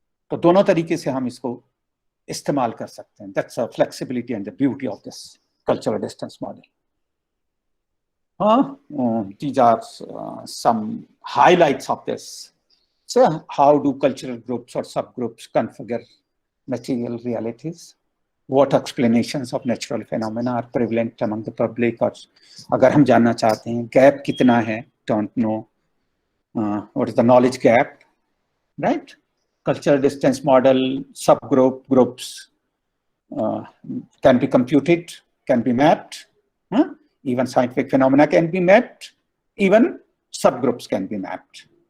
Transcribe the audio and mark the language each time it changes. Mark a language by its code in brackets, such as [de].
[hi] तो दोनों तरीके से हम इसको इस्तेमाल कर सकते हैं. [en] That's a flexibility and the beauty of this cultural distance model. These are some highlights of this. So how do cultural groups or subgroups configure material realities? What explanations of natural phenomena are prevalent among the public? [hi] और अगर हम जानना चाहते हैं gap कितना है, [en] don't know what is the knowledge gap, right? Cultural distance model, groups can be computed, can be mapped. Even scientific phenomena can be mapped. Even subgroups can be mapped.